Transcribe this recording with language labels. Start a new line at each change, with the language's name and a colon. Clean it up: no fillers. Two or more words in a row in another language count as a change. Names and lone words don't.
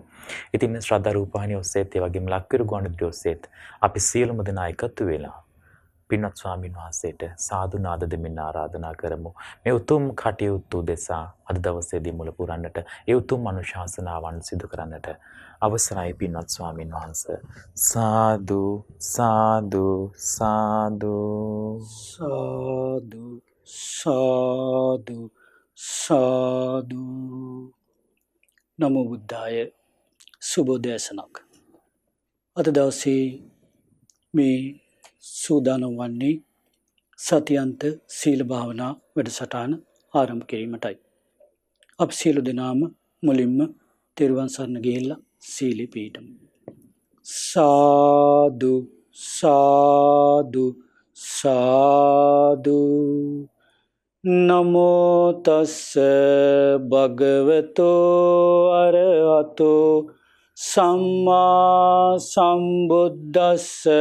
Sinhala: ඉතින් ශ්‍රද්ධා රූපවාහිනිය ඔස්සේත් ඒ වගේම ලක්විරු ගුවන්විදුලිය ඔස්සේත් අපි සියලුම දෙනා එකතු වෙලා පින්වත් ස්වාමීන් වහන්සේට සාදු නාද දෙමින් ආරාධනා කරමු. මේ උතුම් කටයුතු දෙසා අද දවසේදී මුල පුරන්නට, ඒ උතුම් අනුශාසනාවන් සිදු කරන්නට අවසරයි පින්වත් ස්වාමීන් වහන්සේ. සාදු සාදු සාදු සාදු සාදු සාදු.
Pali: නමෝ බුද්ධාය.
Sinhala: සුබෝදෑසනක්. අද දවසේ මේ සූදානම් වන්නේ සතියන්ත සීල භාවනා වැඩසටහන ආරම්භ කිරීමටයි. අප සියලු දෙනාම මුලින්ම තෙරුවන් සරණ ගිහිල්ලා සීලෙ පිහිටමු. සාදු සාදු සාදු.
Pali: නමෝ තස්ස භගවතෝ අරහතෝ සම්මා සම්බුද්දස්ස.